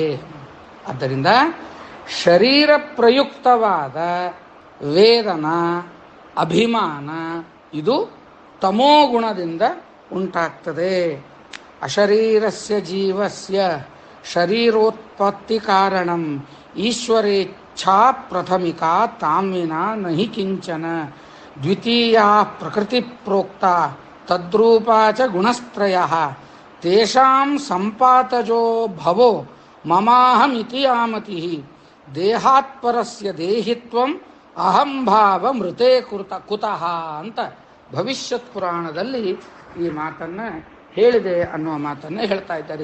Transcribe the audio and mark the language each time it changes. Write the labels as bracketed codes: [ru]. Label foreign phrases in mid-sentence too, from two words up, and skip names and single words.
[kn] ಆದ್ದರಿಂದ ಶರೀರ ಪ್ರಯುಕ್ತವಾದ ವೇದನ ಅಭಿಮಾನ ಇದು ತಮೋಗುಣದಿಂದ ಉಂಟಾಗ್ತದೆ. [sa] ಅಶರೀರಸ್ಯ ಜೀವಸ್ಯ ಶರೀರೋತ್ಪತ್ತಿ ಕಾರಣಂ ಈಶ್ವರೇಚ್ಛಾ ಪ್ರಥಮಿಕಾ ತಾಮ್ವಿನ ನಹಿ ಕಿಂಚನ ದ್ವಿತೀಯ ಪ್ರಕೃತಿ ಪ್ರೋಕ್ತ ತದ್ರೂಪಾ ಚ ಗುಣಸ್ತ್ರಯಃ ತೇಷಾಂ ಸಂಪಾತಜೋ ಭವೋ ಮಮಾಹಮಿತಿ ಯಾಮತಿ ದೇಹಾತ್ಪರಸ್ಯ ದೇಹಿತ್ವಂ ಅಹಂಭಾವ ಮೃತೇ ಕುತಃ [kn] ಅಂತ ಭವಿಷ್ಯತ್ ಪುರಾಣದಲ್ಲಿ ಈ ಮಾತನ್ನು ಹೇಳಿದೆ ಅನ್ನುವ ಮಾತನ್ನು ಹೇಳ್ತಾ ಇದ್ದಾರೆ.